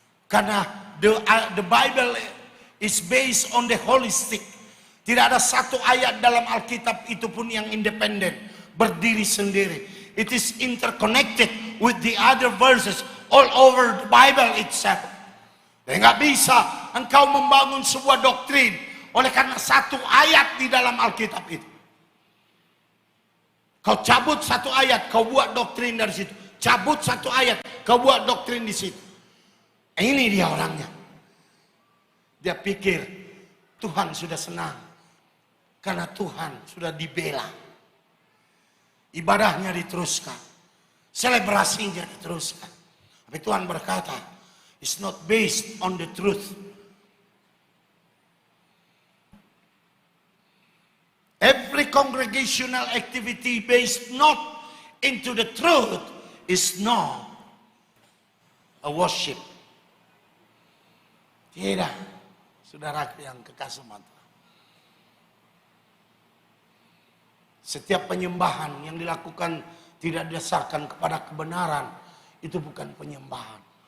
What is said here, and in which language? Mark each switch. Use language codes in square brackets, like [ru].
[id] Karena [en] the Bible is based on the holistic. [id] Tidak ada satu ayat dalam Alkitab itu pun yang independen, berdiri sendiri. [en] It is interconnected with the other verses all over the Bible itself. [id] Dan nggak bisa engkau membangun sebuah doktrin oleh karena satu ayat di dalam Alkitab itu. Kau cabut satu ayat, kau buat doktrin dari situ. Cabut satu ayat, kau buat doktrin di situ. Ini dia orangnya. Dia pikir Tuhan sudah senang karena Tuhan sudah dibela. Ibadahnya diteruskan, selebrasinya diteruskan. Tapi Tuhan berkata, [en] it's not based on the truth. Every congregational activity based not into the truth is not a worship. [id] Tidak, saudaraku yang kekasih Tuhan. Setiap penyembahan yang dilakukan tidak didasarkan kepada kebenaran, itu bukan penyembahan.